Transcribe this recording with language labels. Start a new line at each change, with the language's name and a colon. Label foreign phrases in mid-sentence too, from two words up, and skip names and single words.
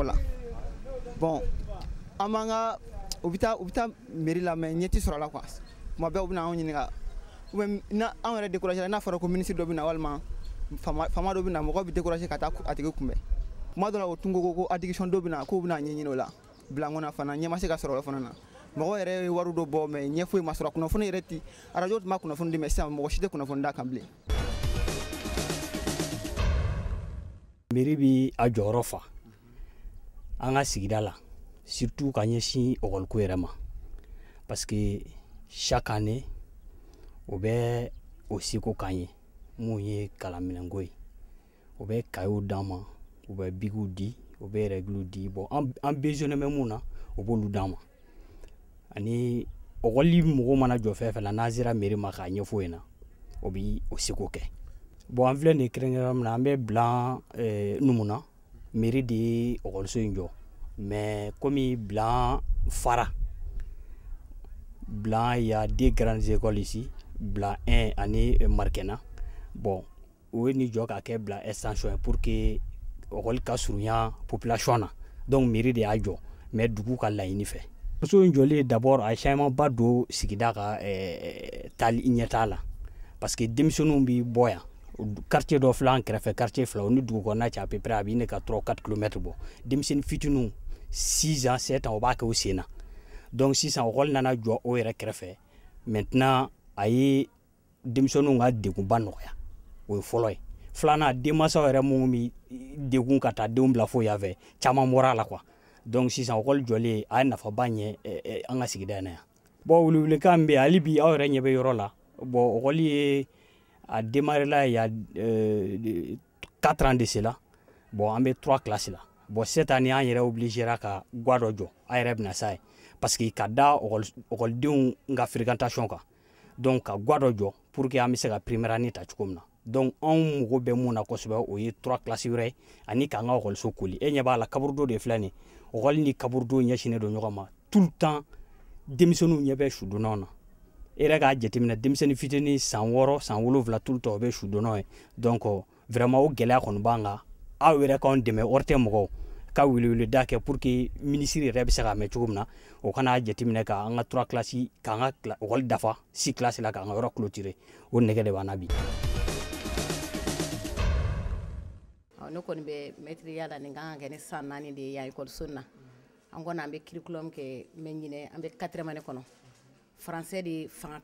Bambara: la bon an b'an ka u bɛ taa mairie la mais ɲɛ tɛ sɔrɔ a la quoi tuma bɛɛ u bɛna anw ɲininka
French: ou bien
Bambara: na anw yɛrɛ découragé la n'a fɔra ko ministre dɔ bɛna walima fama dɔ bɛna mɔgɔw bɛ découragé ka taa a tigi kunbɛn tuma dɔ la o tun ko addiction dɔ bɛna k'u bɛna ɲɛɲini o la bilankɔnna fana ɲɛ ma se ka sɔrɔ o fana na mɔgɔ yɛrɛ ye wari dɔ bɔ mais ɲɛ foyi ma sɔrɔ kunnafoni yɛrɛ ti radio tun b'a kunnafoni di mais sisan mɔgɔ si tɛ kunnafoni d'a kan bilen. Mairie bi a jɔyɔrɔ fa an ka sigida la surtout ka ɲɛsin ɔkɔliko yɛrɛ ma
French: parce que chaque
Bambara: année o bɛ o seko k'an ye mun ye kalanminɛnko ye o bɛ cahiers d'an ma u bɛ bigiw di u bɛ règles di bon an besoin bɛ mun na o b'olu d'an ma ani ɔkɔli mɔgɔw mana jɔ fɛn fɛn na n'an sera mairie ma k'a ɲɛfɔ yen na o bi o seko kɛ. Bon an filɛ nin kɛrɛnkɛrɛnnen min na an bɛ Bilan Numu na mairie de ye ɔkɔliso in jɔ mais komi Bilan fara Bilan
French: il y a deux grandes écoles ici
Bambara: Bilan 1 ani Marikɛna bon o ye nin jɔ ka kɛ Bilan extension ye
French: pour que
Bambara: ɔkɔli ka surunya population na donc mairie de y'a jɔ mais dugu ka laɲini fɛ. Ɔkɔliso in jɔlen d'abord a ye changement ba don sigida ka taali ɲɛtaa la
French: parce que
Bambara: denmisɛnninw bi bɔ yan quartier dɔ filɛ an kɛrɛfɛ quartier fila o ni dugu kɔnɔna cɛ
French: à peu près
Bambara: a b'i ne ka 3-4 km bɔ denmisɛnnin fitininw 6 ans 7 ans o b'a kɛ o sen na donc sisan ɔkɔli nana jɔ o yɛrɛ kɛrɛfɛ maintenant a ye denmisɛnninw ka degunba nɔgɔya o ye fɔlɔ ye filanan denmansaw yɛrɛ minnu bi degun ka taa denw bila foyi fɛ caman bɔra a la quoi donc sisan ɔkɔli jɔlen a ye nafaba ɲɛ an ka sigida in na yan bon wuluwulukan min bɛ yen hali bi aw yɛrɛ ɲɛ bɛ yɔrɔ la bon ɔkɔli ye
French: a démarré là il y a 4 ans de cela
Bambara: bon an bɛ 3 classes la bon
French: cette année
Bambara: an yɛrɛ obligé ka gwa dɔ jɔ a yɛrɛ bɛna sa ye parce que ka da ɔkɔlidenw ka fréquentation kan donc ka gwa dɔ jɔ pour que an bɛ se ka
French: première année
Bambara: ta cogo min na donc anw mago bɛ mun na kosɛbɛ o ye 3 classes wɛrɛ ani k'an ka ɔkɔliso koli e ɲɛ b'a la kaburudo de filɛ nin ɔkɔli ni kaburudo ɲɛsinnen don ɲɔgɔn ma
French: tout le temps
Bambara: denmisɛnninw ɲɛ bɛ sudonnaw na e yɛrɛ k'a jateminɛ denmisɛnnin fitinin san 6 san 7
French: tout le temps
Bambara: o bɛ sudonnaw ye donc vraiment o gɛlɛya kɔni b'an kan aw yɛrɛ k'anw dɛmɛ hɔrɔn tɛ mɔgɔw ka weleweleda kɛ
French: pour que
Bambara: ministre yɛrɛ bɛ se k'a mɛn cogo min na o kana jateminɛ k'an ka 3 classes k'an ka ɔkɔli dafa 6 classes la k'an ka yɔrɔ clôturer o nɛgɛ de b'an na bi. Ne kɔni bɛ maître la nin kan ka kɛ ni san 4 de ye yan école na an kɔni an bɛ curriculum kɛ mɛ ɲinɛ an bɛ 4e année kɔnɔ français de fanga